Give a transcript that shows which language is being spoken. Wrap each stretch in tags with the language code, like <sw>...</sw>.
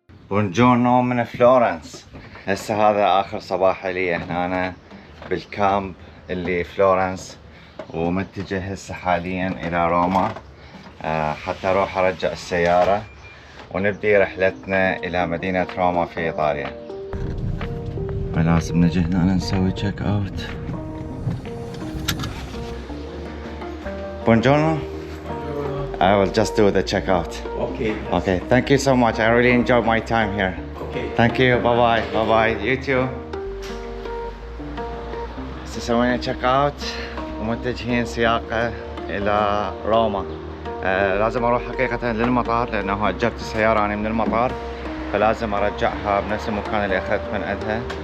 <ar>بونجورنو من فلورنس. هسه هذا آخر صباح لي هنا بالكامب اللي فلورنس، ومتجه هسه حاليا إلى روما حتى أروح أرجع السيارة ونبدي رحلتنا إلى مدينة روما في إيطاليا. لازم نجي هنا نسوي تشيك اوت.</ar> <it>Buongiorno.</it> <en>I will just do the check out. Okay. Okay, thank you so much. I really enjoyed my time here. Okay. Thank you. Bye bye. Bye bye. You too.</en> <ar>هسه سوينا تشيك اوت ومتجهين سياقة إلى روما. لازم أروح حقيقة للمطار لأنه أجرت السيارة أنا من المطار، فلازم أرجعها بنفس المكان اللي أخذت من عندها.</ar>